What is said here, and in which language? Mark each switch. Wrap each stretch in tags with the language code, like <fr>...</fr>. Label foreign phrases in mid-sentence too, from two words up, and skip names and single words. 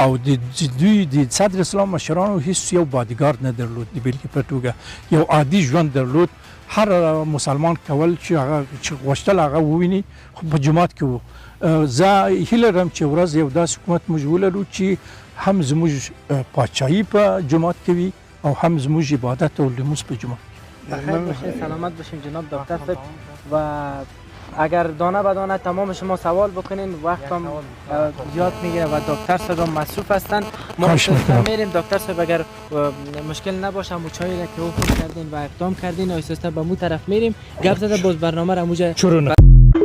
<ps>او د صدر اسلام مشرانو هیڅ یو بادیګارد نه درلود د بیلګې په توګه یو عادي ژوند درلود هر مسلمان کول چې هغه چې غوښتل هغه وویني خو په جومات کې وو زه هیله لرم چې ورځ یو داسې حکومت موږ ولرو چې هم زموږ پاچاهي په جومات کې وي او هم زموږ عبادت او لمونځ په جومات</ps> <fa>بخیر باشین سلامت باشین جناب دکتر صاحب و اگر دانه به دانه تمام شما سوال بکنین وقت هم زیاد میگیره و دکتر صاحب هم مصروف هستن ما میریم دکتر صاحب اگر مشکل نباشه مو چایی را که اوپن کردین و اقدام کردین آیسته به مو طرف میریم گپ زده باز برنامه را موجه</fa>